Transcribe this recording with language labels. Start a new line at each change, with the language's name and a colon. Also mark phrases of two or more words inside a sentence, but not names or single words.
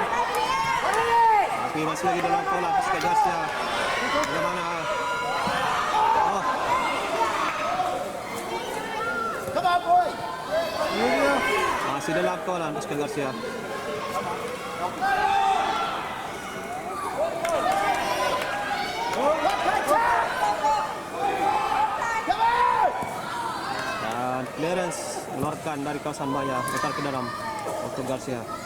Malay: Tapi masih lagi dalam pola Scott Garcia. Bagaimana? Oh.
English: Come on, boy.
Malay: Masih dalam pola Scott Garcia. Dan Clarence mengeluarkan dari kawasan bahaya, letak ke dalam untuk Garcia.